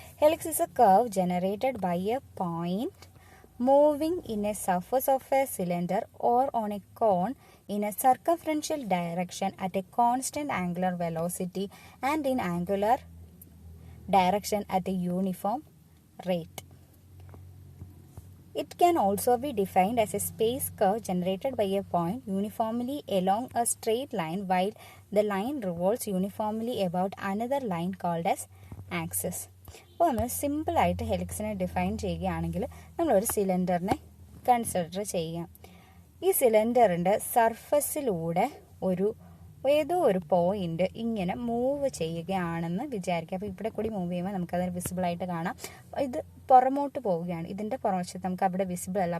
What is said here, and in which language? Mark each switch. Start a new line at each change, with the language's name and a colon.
English: Helix is a curve generated by a point moving in a surface of a cylinder or on a cone in a circumferential direction at a constant angular velocity and in angular direction at a uniform rate. It can also be defined as a space curve generated by a point uniformly along a straight line while the line revolves uniformly about another line called as axis.
Malayalam: അപ്പോൾ നമ്മൾ സിമ്പിളായിട്ട് ഹെലിക്സിനെ define ചെയ്യുകയാണെങ്കിൽ നമ്മളൊരു സിലിണ്ടറിനെ consider ചെയ്യാം. ഈ സിലിണ്ടറിൻ്റെ സർഫസിലൂടെ ഏതോ ഒരു point ഇങ്ങനെ മൂവ് ചെയ്യുകയാണെന്ന് വിചാരിക്കുക. അപ്പോൾ ഇവിടെ കൂടി മൂവ് ചെയ്യുമ്പോൾ നമുക്കത് വിസിബിളായിട്ട് കാണാം. ഇത് പുറമോട്ട് പോവുകയാണ്, ഇതിൻ്റെ പുറവശത്ത് നമുക്ക് അവിടെ വിസിബിൾ അല്ല.